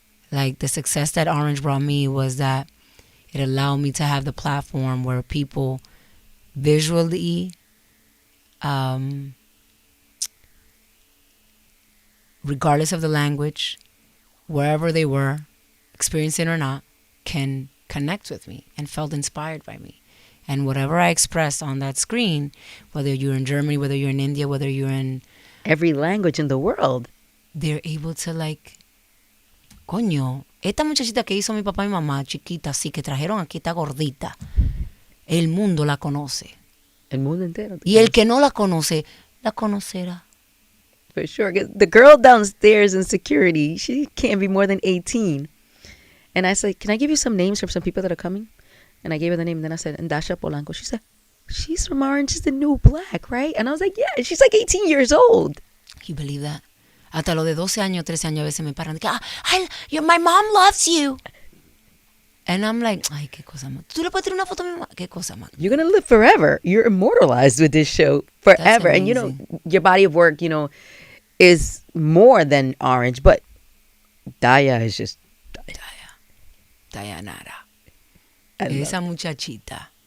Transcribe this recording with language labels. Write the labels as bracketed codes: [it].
[en] Like the success that Orange brought me was that it allowed me to have the platform where people visually, regardless of the language, wherever they were, experiencing or not, can connect with me and felt inspired by me. And whatever I expressed on that screen, whether you're in Germany, whether you're in India, whether you're in Every language in the world. they're able to like, [es] coño, esta muchachita que hizo mi papá y mi mamá, chiquita, así que trajeron aquí, está gordita. El mundo la conoce. El mundo entero. Y el que no la conoce, la conocerá. [en] For sure. 'Cause the girl downstairs in security, she can't be more than 18. And I said, can I give you some names from some people that are coming? And I gave her the name. And then I said, and Dascha Polanco. She said, she's from Orange is the New Black, right? And I was like, yeah. And she's like 18 years old. You believe that? [es] Hasta los de 12 años, 13 años a veces me paran. [en] My mom loves you. And I'm like, [es] ay, qué cosa más. ¿Tú le puedes tirar una foto a mi mamá? Qué cosa más. [en] You're going to live forever. You're immortalized with this show forever. And, you know, amazing. your body of work, you know, is more than Orange. But Daya is just... Dayanara. I love [es] Esa muchachita.